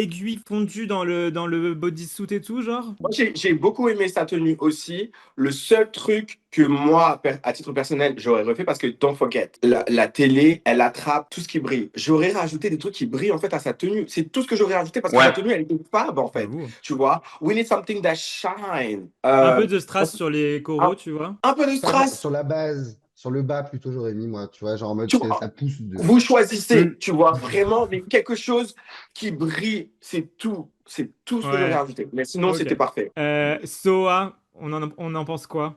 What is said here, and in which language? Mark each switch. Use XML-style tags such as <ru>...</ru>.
<fr>aiguilles fondus dans le bodysuit et tout, genre. Moi, j'ai beaucoup aimé sa tenue aussi. Le seul truc que moi, à titre personnel, j'aurais refait parce que</fr> <en>don't forget,</en> <fr>la télé, elle attrape tout ce qui brille. J'aurais rajouté des trucs qui brillent en fait à sa tenue. C'est tout ce que j'aurais rajouté parce que Ouais. sa tenue, elle était fab en fait. J'avoue.</fr> <en>Tu vois, we need something that shine.</en> <fr>Un peu de strass sur les coraux, tu vois. Un peu de strass. Sur la base, sur le bas plutôt, j'aurais mis, moi, tu vois, genre en mode Tu vois, ça pousse de. vous choisissez, Mm. tu vois, vraiment, mais quelque chose qui brille, c'est tout. C'est tout ce que j'aurais Ouais. rajouté. Mais sinon, Ok. c'était parfait. Soa, on en pense quoi?</fr>